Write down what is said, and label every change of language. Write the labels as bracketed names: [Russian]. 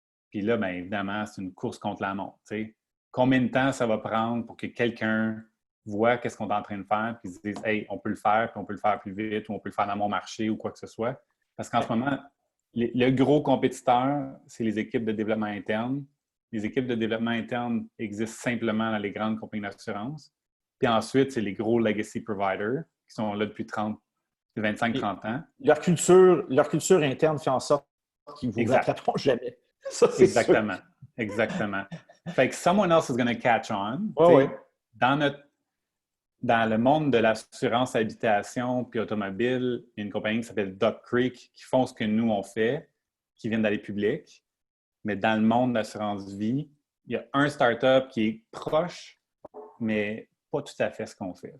[French] Puis là, bien évidemment, c'est une course contre la montre. T'sais. Combien de temps ça va prendre pour que quelqu'un voit qu'est-ce qu'on est en train de faire, puis se dise « Hey, on peut le faire, puis on peut le faire plus vite, ou on peut le faire dans mon marché, ou quoi que ce soit. » Parce qu'en ce moment, le gros compétiteur, c'est les équipes de développement interne. Les équipes de développement interne existent simplement dans les grandes compagnies d'assurance. Puis ensuite, c'est les gros legacy providers qui sont là depuis 25-30 ans. Leur culture interne fait en sorte qu'ils ne vous rattraperont jamais. Ça, c'est Exactement. sûr. Exactement. Fait que [English] someone else is going to catch on. [French] Oui. Dans le monde de l'assurance habitation puis automobile, il y a une compagnie qui s'appelle Duck Creek qui font ce que nous, on fait, qui viennent d'aller public. Mais dans le monde de l'assurance vie, il y a un startup qui est proche, mais pas tout à fait ce qu'on fait.